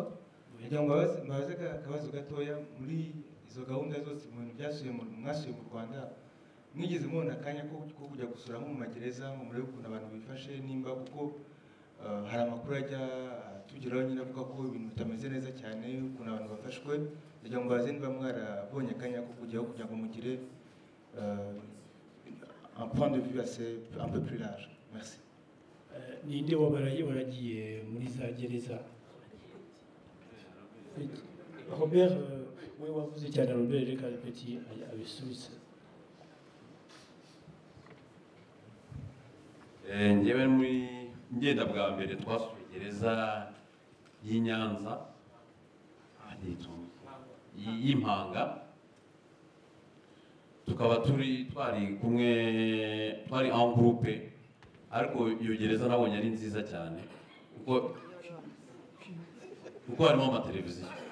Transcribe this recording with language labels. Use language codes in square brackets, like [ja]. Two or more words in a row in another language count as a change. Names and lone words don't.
[rw] Kugira ngo mbabaze akabazo gatoya, muri izo gahunda zose ibintu mwasuye mu Rwanda, mwigeze mubona akanya ko kujya gusura mu magereza ngo murebe ukuntu abantu bifashe, nimba kuko hari amakuru ajya tugeraho nyine avuga ko ibintu bitameze neza cyane, ukuntu abantu bafashwe. Kugira ngo mbabaze niba mwarabonye akanya ko kujyaho kugira ngo mugire [fr] un point de vue un peu plus large. [rw] Merci. Ninde waragiye muri za gereza? Robert we wavuze cyane Robert reka Petit abisubize. Njyewe muri ngenda bwa mbere twasuye gereza y'i Nyanza y'impanga, tukaba twari kumwe twari [fr] en groupe, [rw] ariko iyo gereza nabonye ari nziza cyane kuko harimo amateleviziyo.